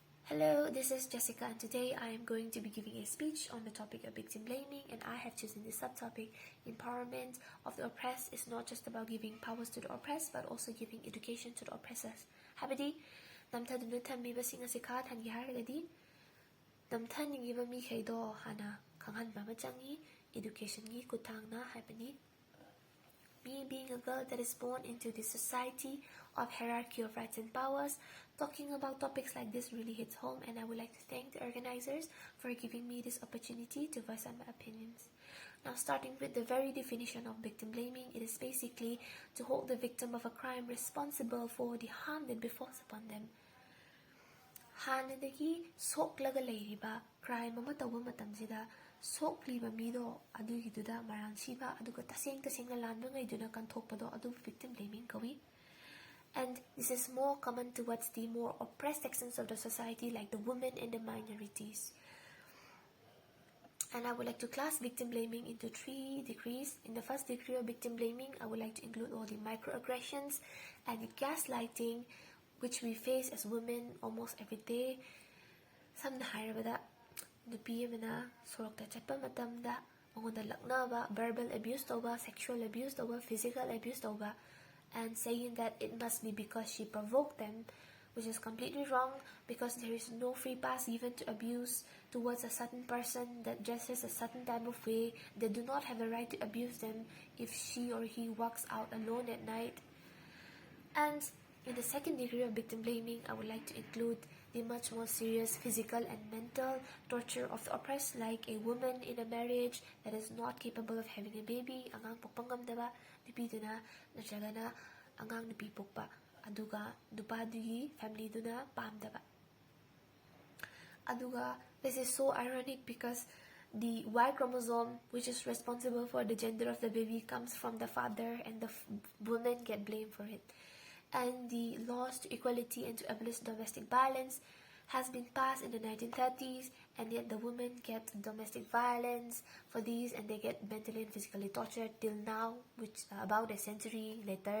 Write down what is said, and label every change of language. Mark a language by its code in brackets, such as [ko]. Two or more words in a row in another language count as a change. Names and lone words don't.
[en] Hello, this is Jessica, and today I am going to be giving a speech on the topic of victim blaming, and I have chosen the subtopic empowerment of the oppressed is not just about giving powers to the oppressed, but also giving education to the oppressors. [mni] Habadi, namthaduna thammiba sing ase kha thangi haragadi namthaningiba mi khaido hana khanghanba ma changi education gi kuthangna habani. [en] Me being a girl that is born into this society of hierarchy of rights and powers, talking about topics like this really hits home, and I would like to thank the organizers for giving me this opportunity to voice out my opinions. Now, starting with the very definition of victim blaming, it is basically to hold the victim of a crime responsible for the harm that befalls upon them. [mni] Hanadagi soklaga leiriba crime ama tawa matamsida sokliba mido adugiduda maransiba aduga tasengna lanba ngaiduna kanthokpado adu [en] victim blaming [mni] kawi. [en] And this is more common towards the more oppressed sections of the society, like the women and the minorities. And I would like to class victim blaming into 3 degrees. In the first degree of victim blaming, I would like to include all the microaggressions and the gaslighting which we face as women almost every day. [mni] Samna hairabada nupi amana sorokta chatpa matamda mangonda laknaba, [en] verbal abuse toba, sexual abuse toba, physical abuse toba, and saying that it must be because she provoked them, which is completely wrong, because there is no free pass given to abuse towards a certain person that dresses a certain type of way. They do not have the right to abuse them if she or he walks out alone at night. And in the second degree of victim blaming, I would like to include the much more serious physical and mental torture of the oppressed, like a woman in a marriage that is not capable of having a baby, [mni] angang pokpangamdaba, nupiduna, natragana, angang nupi pokpa, aduga, dupadugi, family duna, pamdaba. Aduga, [en] this is so ironic because the Y chromosome, which is responsible for the gender of the baby, comes from the father, and the women get blamed for it. And the laws to equality and to abolish domestic violence has been passed in the 1930s, and yet the women get domestic violence for these, and they get mentally and physically tortured till now, which about a century later.